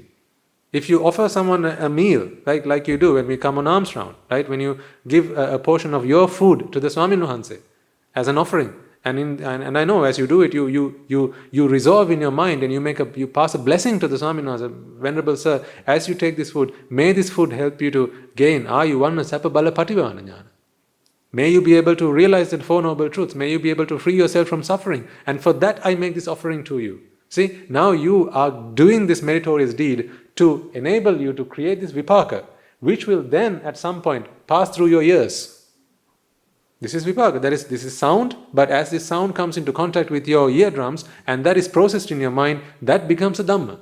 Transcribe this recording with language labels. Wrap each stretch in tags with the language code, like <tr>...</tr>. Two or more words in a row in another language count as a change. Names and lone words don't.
<en>If you offer someone a meal, like you do when we come on alms round, right? When you give a portion of your food to the</en> <si>Swamin Wahanse</si> <en>as an offering, and I know as you do it, you resolve in your mind and you pass a blessing to the</en> <si>Swamin Wahanse,</si> <en>Venerable Sir, as you take this food, may this food help you to gain</en> <pi>ayuvanna sapa bala pativana jnana.</pi> <en>May you be able to realize the Four Noble Truths. May you be able to free yourself from suffering. And for that I make this offering to you. See, now you are doing this meritorious deed to enable you to create this vipaka. which will then at some point pass through your ears. This is vipaka, this is sound, but as this sound comes into contact with your eardrums and that is processed in your mind, that becomes a Dhamma.</en>